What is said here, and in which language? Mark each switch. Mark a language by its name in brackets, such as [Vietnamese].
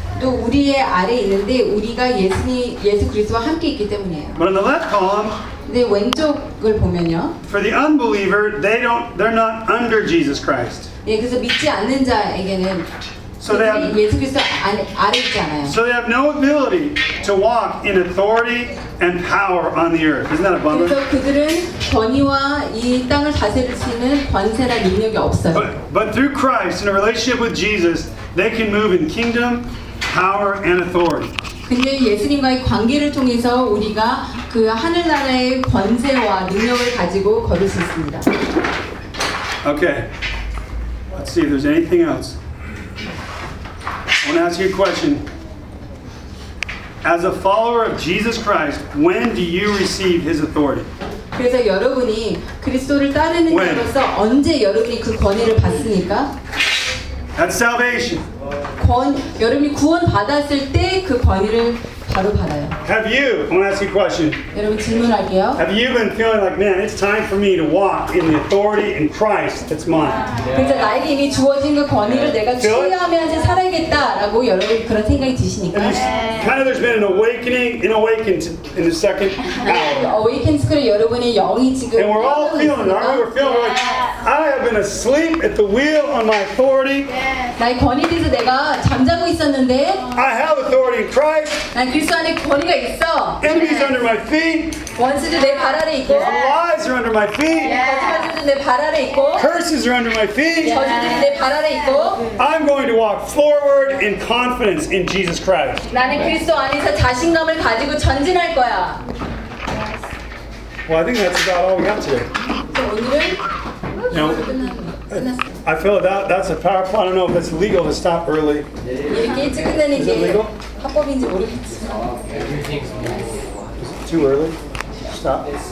[Korean] 또 우리의 아래 있는데 우리가 예수 그리스도와 함께 있기 때문이에요. [English] But on the left column. [Korean] 근데 왼쪽을 보면요. [English] For the unbeliever, they're not under Jesus Christ. [Korean] 예, 그래서 믿지 않는 자에게는 [English] so they have, [Korean] 예수 그리스도 아래 있잖아요. [English] So they have no ability to walk in authority and power on the earth. Isn't that a bummer? [Korean] 그래서 그들은 권위와 이 땅을 다스릴 수 있는 권세나 능력이 없어요. [English] But through Christ, in a relationship with Jesus, they can move in kingdom. Power and authority. [Korean] 근데 예수님과의 관계를 통해서 우리가 그 하늘나라의 권세와 능력을 가지고 걸을 수 있습니다. [English] Okay. Let's see if there's anything else. I want to ask you a question. As a follower of Jesus Christ, when do you receive His authority? [Korean] 그래서 여러분이 그리스도를 따르는 자로서 언제 여러분이 그 권위를 받습니까? [English] At salvation. [Korean] 여러분이 구원 받았을 때 그 권위를 바로 받아요. [English] Have you? I want to ask you a question. [Korean] 여러분 질문할게요. [English] Have you been feeling like, man, it's time for me to walk in the authority in Christ that's mine? [Korean] 그래서 나에게 이미 주어진 그 권위를 내가 취하면서 살아야겠다라고 여러분 그런 생각이 드시니까. [English] Kind of there's been an awakening, an awakening in the second hour. [Korean] Awakening 그래 여러분의 영이 지금. [English] And we're all feeling, aren't we? We're feeling like I have been asleep at the wheel on my authority. [Korean] 나의 권위 뒤에서 내가 잠자고 있었는데. [English] I have authority in Christ. [Korean] 난 그리스도 안에 권위가 있어. [English] Enemies under my feet. [Korean] 원수도 내 발 아래 있고. [English] Lies are under my feet. [Korean] 거짓말들도 내 발 아래 있고. [English] Curses are under my feet. [Korean] 저주들이 내 발 아래 있고. [English] I'm going to walk forward in confidence in Jesus Christ. [Korean] 나는 그리스도 안에서 자신감을 가지고 전진할 거야. [English] Well, I think that's about all we got today. [Korean] 오늘은. [English] No. I feel that's a powerful. I don't know if it's legal to stop early. Is it legal? Too early? Stop.